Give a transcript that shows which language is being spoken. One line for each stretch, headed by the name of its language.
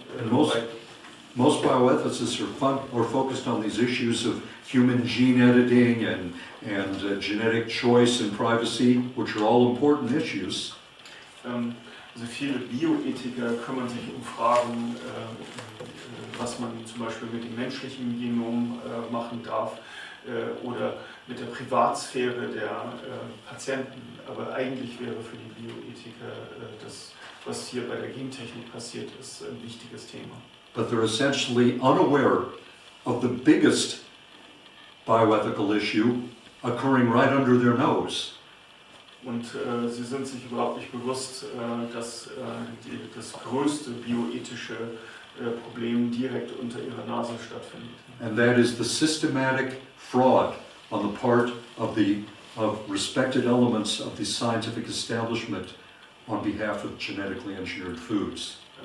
English: And most bioethicists are focused on these issues of human gene editing and genetic choice and privacy, which are all important issues.
German: Also viele Bioethiker kümmern sich um Fragen, was man zum Beispiel mit dem menschlichen Genom machen darf oder mit der Privatsphäre der Patienten. Aber eigentlich wäre für die Bioethiker das, was hier bei der Gentechnik passiert ist, ein wichtiges Thema.
English: But they're essentially unaware of the biggest bioethical issue occurring right under their nose.
German: Und sie sind sich überhaupt nicht bewusst, dass das größte bioethische Problem direkt unter ihrer Nase stattfindet.
English: And that is the systematic fraud on the part of respected elements of the scientific establishment on behalf of genetically engineered foods.